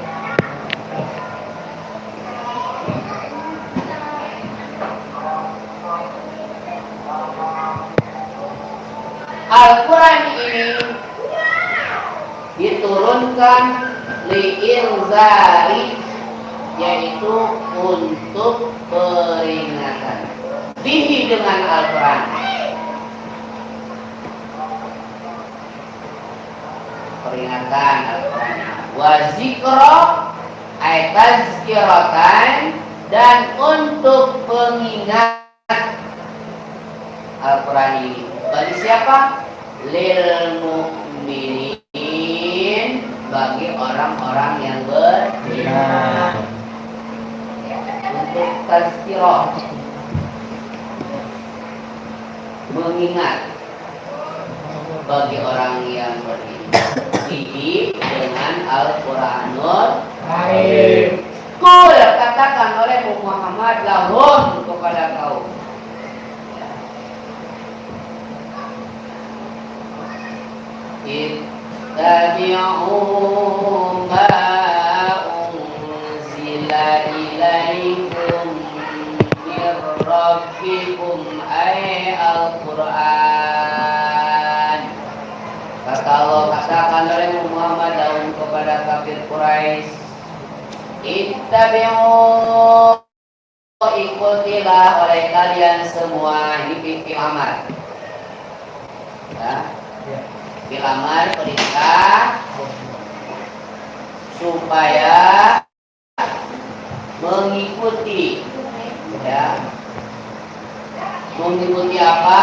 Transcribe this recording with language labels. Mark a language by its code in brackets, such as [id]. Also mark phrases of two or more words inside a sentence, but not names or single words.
[id] Al-Quran ini diturunkan li'inzari, yaitu untuk peringatan. bihi dengan Al-Quran. Peringatan Al-Quran. [ar] وذكرى أي تذكرة, [id] dan untuk pengingat Al-Quran ini bagi siapa? [ar] للمؤمنين, [id] bagi orang-orang yang beriman. Untuk tazkirah, mengingat bagi orang yang beriman. Ini dengan Al-Quranul Karim. Kul, katakan oleh Muhammad lahum, kepada kaum. [ar] اتبعوا ما أنزل إليكم من ربكم أي القرآن. [id] Kata Allah, katakan oleh Muhammad lahum, kepada kafir Quraisy, ittabi'u, ikutilah oleh kalian semua. Ini [ar] فعل أمر, [id] ya, [ar] فعل أمر, [id] perintah supaya mengikuti, ya, mengikuti apa?